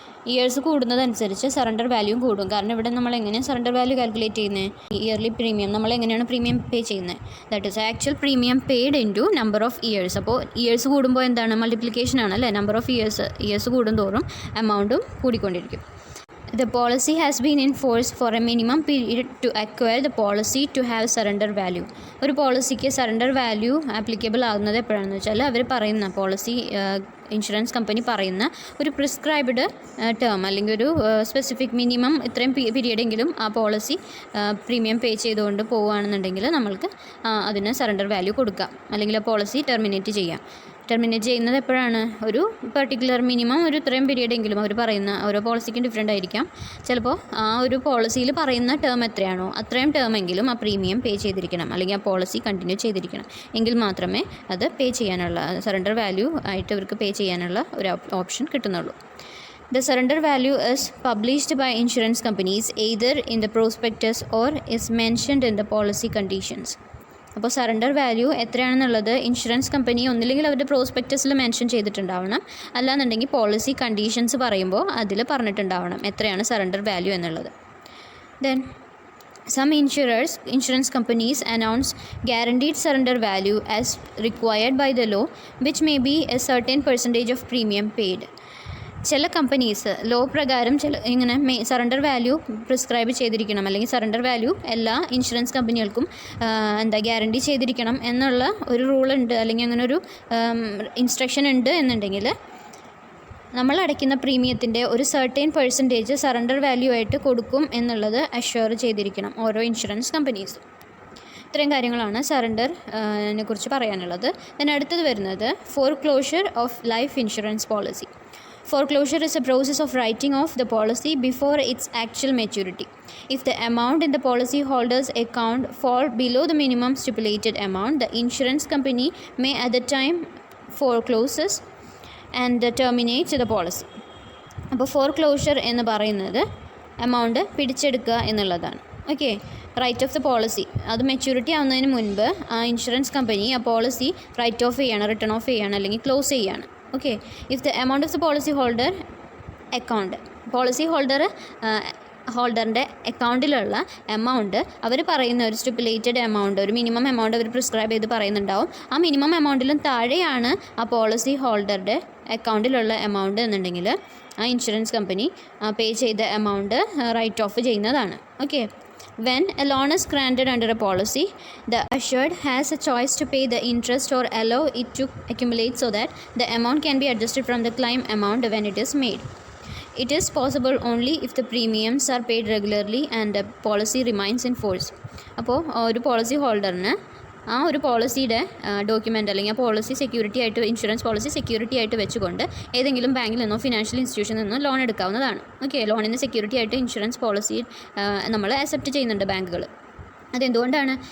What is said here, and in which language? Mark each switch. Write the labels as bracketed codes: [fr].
[ml] Years കൂടുന്നതനുസരിച്ച് surrender വാല്യൂയും കൂടും. കാരണം ഇവിടെ നമ്മൾ എങ്ങനെയാണ് സറണ്ടർ വാല്യൂ കാൽക്കുലേറ്റ് ചെയ്യുന്നത്? ഇയർലി പ്രീമിയം, നമ്മൾ എങ്ങനെയാണ് പ്രീമിയം പേ ചെയ്യുന്നത്? [en] That is actual premium paid into number of years. [ml] അപ്പോൾ ഇയേഴ്സ് കൂടുമ്പോൾ എന്താണ്? മൾട്ടിപ്ലിക്കേഷൻ ആണ് അല്ലേ? നമ്പർ ഓഫ് ഇയേഴ്സ് കൂടുന്തോറും എമൗണ്ടും കൂടിക്കൊണ്ടിരിക്കും. [en] The policy has been in force for a minimum period to acquire the policy to have surrender value. [ml] ഒരു പോളിസിക്ക് surrender value applicable ആകുന്നത് എപ്പോഴാണെന്ന് വെച്ചാൽ അവർ പറയുന്ന ഇൻഷുറൻസ് കമ്പനി പറയുന്ന ഒരു പ്രിസ്ക്രൈബ്ഡ് ടേം അല്ലെങ്കിൽ ഒരു സ്പെസിഫിക് മിനിമം ഇത്രയും പീരിയഡെങ്കിലും ആ പോളിസി പ്രീമിയം പേ ചെയ്തുകൊണ്ട് പോവുകയാണെന്നുണ്ടെങ്കിൽ നമ്മൾക്ക് അതിന് സറണ്ടർ വാല്യൂ കൊടുക്കാം, അല്ലെങ്കിൽ ആ പോളിസി ടെർമിനേറ്റ് ചെയ്യാം. ടെർമിനേറ്റ് ചെയ്യുന്നത് എപ്പോഴാണ്? ഒരു പെർട്ടിക്കുലർ മിനിമം ഒരു ഇത്രയും പീരിയഡെങ്കിലും അവർ പറയുന്ന, ഓരോ പോളിസിക്കും ഡിഫറെൻ്റ് ആയിരിക്കാം. ചിലപ്പോൾ ആ ഒരു പോളിസിയിൽ പറയുന്ന ടേം എത്രയാണോ അത്രയും ടേമെങ്കിലും ആ പ്രീമിയം പേ ചെയ്തിരിക്കണം, അല്ലെങ്കിൽ ആ പോളിസി കണ്ടിന്യൂ ചെയ്തിരിക്കണം. എങ്കിൽ മാത്രമേ അത് പേ ചെയ്യാനുള്ള സറണ്ടർ വാല്യൂ ആയിട്ട് ഇവർക്ക് പേ ചെയ്യാനുള്ള ഒരു option കിട്ടുന്നുള്ളൂ. [en] The surrender value is published by insurance companies either in the prospectus or is mentioned in the policy conditions. [ml] അപ്പോൾ സറണ്ടർ വാല്യൂ എത്രയാണെന്നുള്ളത് ഇൻഷുറൻസ് കമ്പനി ഒന്നില്ലെങ്കിൽ അവരുടെ പ്രോസ്പെക്ടസിൽ മെൻഷൻ ചെയ്തിട്ടുണ്ടാവണം, അല്ലാന്നുണ്ടെങ്കിൽ പോളിസി കണ്ടീഷൻസ് പറയുമ്പോൾ അതിൽ പറഞ്ഞിട്ടുണ്ടാവണം എത്രയാണ് സറണ്ടർ വാല്യൂ എന്നുള്ളത്. [en] Then some insurance companies announce guaranteed surrender value as required by the law, which may be a certain percentage of premium paid. [ml] ചില companies law പ്രകാരം ഇങ്ങനെ സറണ്ടർ വാല്യൂ പ്രിസ്ക്രൈബ് ചെയ്തിരിക്കണം, അല്ലെങ്കിൽ surrender value എല്ലാ insurance കമ്പനികൾക്കും guarantee ചെയ്തിരിക്കണം എന്നുള്ള ഒരു റൂൾ ഉണ്ട്, അല്ലെങ്കിൽ അങ്ങനെ ഒരു ഇൻസ്ട്രക്ഷൻ ഉണ്ട് എന്നുണ്ടെങ്കിൽ നമ്മൾ അടയ്ക്കുന്ന പ്രീമിയത്തിൻ്റെ ഒരു സർട്ടൈൻ പെർസെൻറ്റേജ് സറണ്ടർ വാല്യൂ ആയിട്ട് കൊടുക്കും എന്നുള്ളത് അഷ്വർ ചെയ്തിരിക്കണം ഓരോ ഇൻഷുറൻസ് കമ്പനീസും. ഇത്രയും കാര്യങ്ങളാണ് സറണ്ടറിനെ കുറിച്ച് പറയാനുള്ളത്. then അടുത്തത് വരുന്നത് ഫോർക്ലോഷർ of life insurance policy. [en] Foreclosure is a process of writing off the policy before its actual maturity. If the amount in the policyholder's account fall below the minimum stipulated amount, the insurance company may at the time forecloses and terminate the policy. [ml] അപ്പോൾ ഫോർക്ലോഷർ എന്ന് പറയുന്നത് amount പിടിച്ചെടുക്കുക എന്നുള്ളതാണ്. Okay, [en] write off the policy [ml] അത് maturity ആവുന്നതിന് മുൻപ് ആ insurance company ആ policy right of ചെയ്യാണ്, റിട്ടേൺ ഓഫ് ചെയ്യാണ്, അല്ലെങ്കിൽ ക്ലോസ് ചെയ്യാണ്. Okay, [en] if the amount of the policy holder account, [ml] policy ഹോൾഡറിൻ്റെ അക്കൗണ്ടിലുള്ള amount അവർ പറയുന്ന ഒരു സ്റ്റിപ്പുലേറ്റഡ് എമൗണ്ട്, ഒരു മിനിമം എമൗണ്ട് അവർ പ്രിസ്ക്രൈബ് ചെയ്ത് പറയുന്നുണ്ടാവും. ആ മിനിമം എമൗണ്ടിലും താഴെയാണ് ആ പോളിസി ഹോൾഡറുടെ അക്കൗണ്ടിലുള്ള എമൗണ്ട് എന്നുണ്ടെങ്കിൽ ആ ഇൻഷുറൻസ് കമ്പനി പേ ചെയ്ത എമൗണ്ട് റൈറ്റ് ഓഫ് ചെയ്യുന്നതാണ്. [en] Okay, when a loan is granted under a policy, the assured has a choice to pay the interest or allow it to accumulate so that the amount can be adjusted from the claim amount when it is made. It is possible only if the premiums are paid regularly and the policy remains in force. [ml] അപ്പോൾ ഒരു policy ഹോൾഡറിന് ആ ഒരു പോളിസിയുടെ document അല്ലെങ്കിൽ ആ policy security ആയിട്ട്, insurance policy security ആയിട്ട് വെച്ചുകൊണ്ട് ഏതെങ്കിലും ബാങ്കിൽ നിന്നോ ഫിനാൻഷ്യൽ ഇൻസ്റ്റിറ്റ്യൂഷനിൽ നിന്നോ ലോൺ എടുക്കാവുന്നതാണ്. ഓക്കെ, ലോണിന് സെക്യൂരിറ്റി ആയിട്ട് ഇൻഷുറൻസ് പോളിസി നമ്മൾ അക്സെപ്റ്റ് ചെയ്യുന്നുണ്ട് ബാങ്കുകൾ. അതെന്തുകൊണ്ടാണ്?